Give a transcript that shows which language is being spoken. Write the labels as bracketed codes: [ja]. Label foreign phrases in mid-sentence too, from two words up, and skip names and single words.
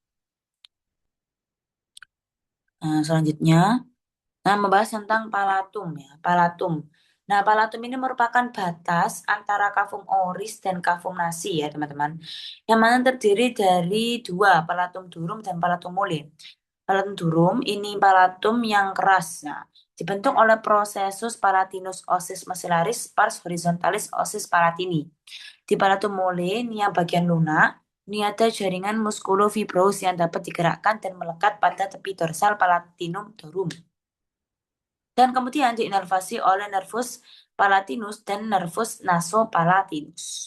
[id] Nah, selanjutnya, nah membahas tentang palatum ya, palatum. Nah, palatum ini merupakan batas antara [la] kavum oris [id] dan [la] kavum nasi [id] ya, teman-teman. Yang mana terdiri dari 2, [la] palatum durum [id] dan [la] palatum mole. [id] Palatum durum ini palatum yang keras. Nah, dibentuk oleh [la] processus palatinus ossis maxillaris pars horizontalis ossis palatini. [id] Di [la] palatum mole, [id] ini yang bagian lunak, ini ada jaringan muskulofibrous yang dapat digerakkan dan melekat pada tepi dorsal [la] palatinum dorum. [id] Dan kemudian diinervasi oleh [la] nervus palatinus [id] dan [la] nervus nasopalatinus.